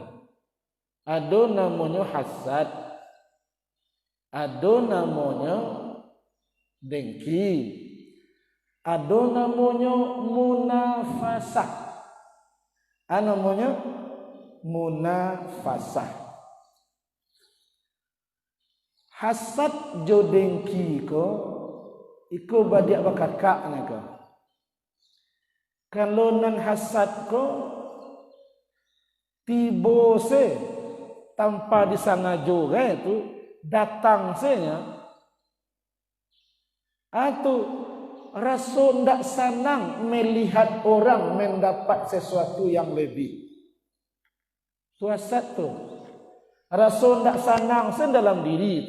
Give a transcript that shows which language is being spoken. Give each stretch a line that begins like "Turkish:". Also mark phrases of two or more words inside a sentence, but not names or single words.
Indonesian: Ada namanya hasad. Ada namanya dengki. Ada namanya munafasah. Namanya munafasah.
Minangkabau: Hasad jo dengki ko iko badiak bakakak ni ko. Kalau nan hasad ko tiba se tanpa disangajo itu datang senya atau rasa ndak senang melihat orang mendapat sesuatu yang lebih. Tu hasad tu. Rasa ndak senang sen dalam diri itu.